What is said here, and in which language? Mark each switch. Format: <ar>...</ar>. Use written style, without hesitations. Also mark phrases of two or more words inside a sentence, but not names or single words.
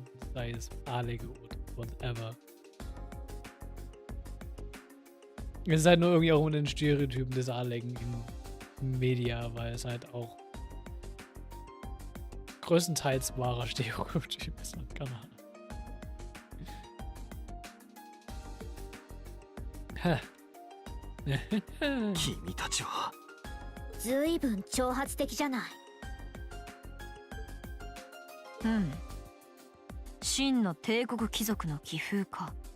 <de>Sei es Adlige oder whatever. Es ist halt nur irgendwie auch unter den Stereotypen des Adligen in Media, weil es halt auch größtenteils wahrer Stereotyp ist am Kanal.</de> <ja>君たちはずいぶん挑発的じゃない。うん。真の帝国貴族の気風か。</ja>